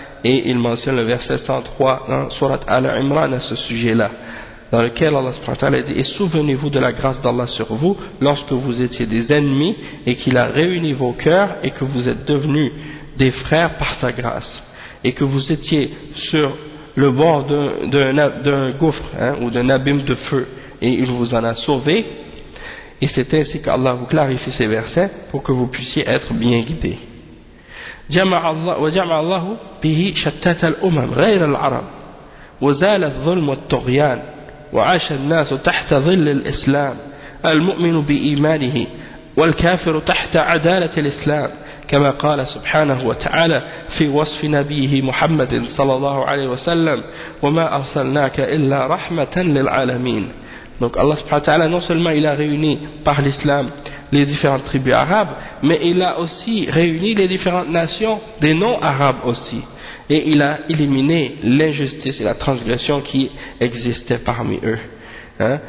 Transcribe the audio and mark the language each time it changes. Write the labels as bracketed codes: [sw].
[fr] Et il mentionne le verset 103 dans Surat Al-Imran à ce sujet-là, dans lequel Allah subhanahu wa ta'ala dit: et souvenez-vous de la grâce d'Allah sur vous lorsque vous étiez des ennemis et qu'il a réuni vos cœurs et que vous êtes devenus des frères par sa grâce, et que vous étiez sur le bord d'un gouffre, hein, ou d'un abîme de feu, et il vous en a sauvé. Et c'est ainsi qu'Allah vous clarifie ces versets pour que vous puissiez être bien guidés. [ar] وجمع الله به شتات الأمم غير العرب وزال الظلم والطغيان وعاش الناس تحت ظل الإسلام المؤمن بإيمانه والكافر تحت عدالة الإسلام كما قال سبحانه وتعالى في وصف نبيه محمد صلى الله عليه وسلم وما أرسلناك إلا رحمة للعالمين. [fr] Donc Allah subhanahu wa ta'ala, non seulement il a réuni par l'islam les différentes tribus arabes, mais il a aussi réuni les différentes nations des non-arabes aussi. Et il a éliminé l'injustice et la transgression qui existaient parmi eux. Hein?